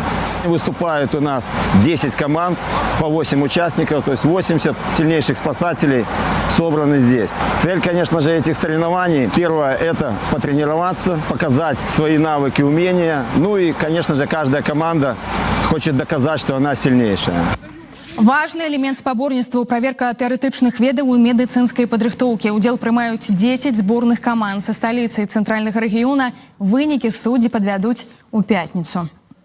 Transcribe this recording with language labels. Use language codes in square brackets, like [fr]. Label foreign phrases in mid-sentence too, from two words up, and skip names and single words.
[ru] Выступают у нас 10 команд, по 8 участников, то есть 80 сильнейших спасателей собраны здесь. Цель, конечно же, этих соревнований, первое, это потренироваться, показать свои навыки, умения. Ну и, конечно же, каждая команда хочет доказать, что она сильнейшая. [be] Важны элемент спаборніцтва – праверка тэарэтычных ведаў у медыцынскай падрыхтоўкі. Удзел прымаюць 10 зборных каманд са сталіцы і цэнтральнага рэгіёна. Вынікі суддзі падвядуць у пятніцу.